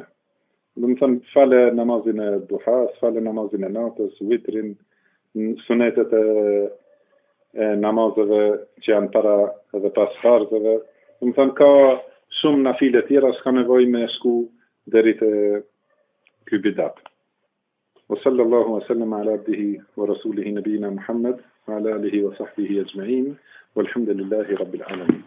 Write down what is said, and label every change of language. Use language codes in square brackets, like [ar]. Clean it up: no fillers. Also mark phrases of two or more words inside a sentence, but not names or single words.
[sq] Domethënë fale namazin e duhas, fale namazin e natës, vitrin, sunetet e namazeve që janë para edhe pas farzeve. Domethënë ka shumë nafile tjera, s'ka nevojë me shku deri te ky bidat. [ar] وصلى الله وسلم على عبده ورسوله نبينا محمد وعلى آله وصحبه أجمعين والحمد لله رب العالمين.